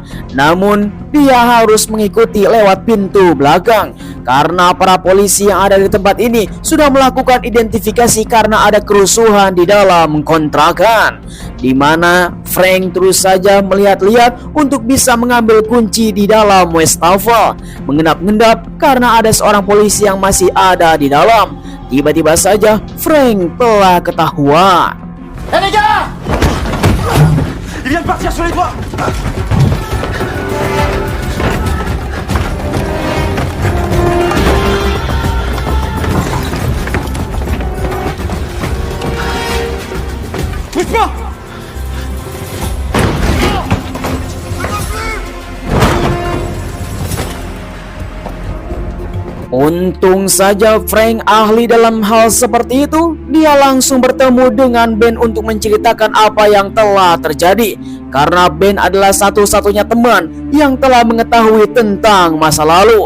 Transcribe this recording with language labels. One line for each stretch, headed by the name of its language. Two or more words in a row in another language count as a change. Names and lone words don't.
Indonesian: Namun dia harus mengikuti lewat pintu belakang karena para polisi yang ada di tempat ini sudah melakukan identifikasi karena ada kerusuhan di dalam kontrakan, di mana Frank terus saja melihat-lihat untuk bisa mengambil kunci di dalam wastafel, mengendap-endap karena ada seorang polisi yang masih ada di dalam. Tiba-tiba saja Frank telah ketahuan.
French: Hé les gars! Il vient de partir sur les toits! Bouge pas!
Indonesian: Untung saja Frank ahli dalam hal seperti itu. Dia langsung bertemu dengan Ben untuk menceritakan apa yang telah terjadi, karena Ben adalah satu-satunya teman yang telah mengetahui tentang masa lalu.